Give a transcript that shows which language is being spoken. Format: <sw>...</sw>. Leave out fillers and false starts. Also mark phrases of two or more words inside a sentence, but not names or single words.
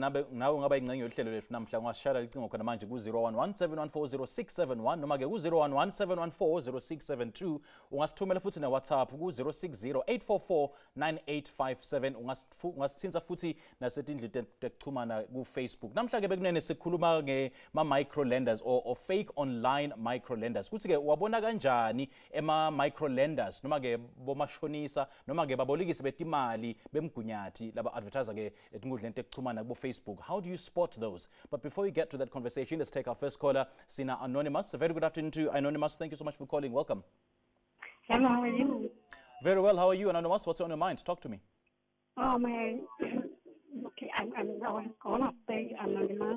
<ss>nawe ungaba ingcenye yohlelo lethu namhla ungashara icingo khona manje ku-011 714 noma ke ku-011 714 ungasithumela futhi na-WhatsApp ku-060 844 9857 ungasithinta futhi nasetindlu tekuchumana ku-Facebook. Namhla ke bekunene sikhuluma ngema-</ss> <en>micro lenders or fake online micro lenders.</en> <ss>Kuthi ke wabona kanjani ema-</ss> <en>micro lenders</en> <ss>noma ke bomashonisa noma ke babolekisi betimali bemgunyathi laba advertiser ke etingudleni tekuchumana ku Facebook.</ss> <en>How do you spot those? But before we get to that conversation, let's take our first caller, Sina Anonymous. A very good afternoon to Anonymous. Thank you so much for calling. Welcome. Hello, how are you? Very well. How are you, Anonymous? What's on your mind? Talk to me. Oh, my. Okay, I was going to say anonymous.</en>